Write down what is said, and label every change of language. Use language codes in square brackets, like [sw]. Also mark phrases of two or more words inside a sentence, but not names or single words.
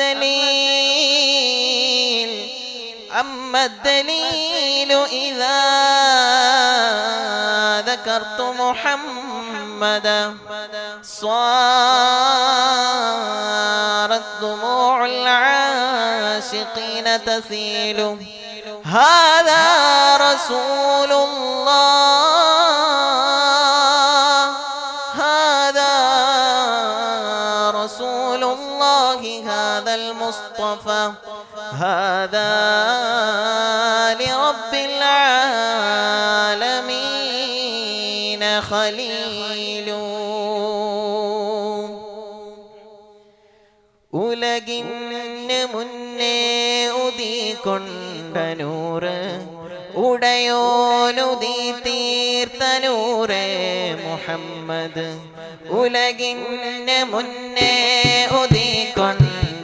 [ar] الدليل إذا ذكرت محمدا صارت دموع العاشقين تسيل هذا رسول الله هذا هذا المصطفى هذا لرب العالمين خليل [ml] ഉലകിന് മുന്നേ ഉദിക്കൊണ്ട നൂറ് ഉടയോനുദി തീർത്ത നൂറേ മുഹമ്മദ് ഉലകിന് മുന്നേ ഉദിക്കൊണ്ട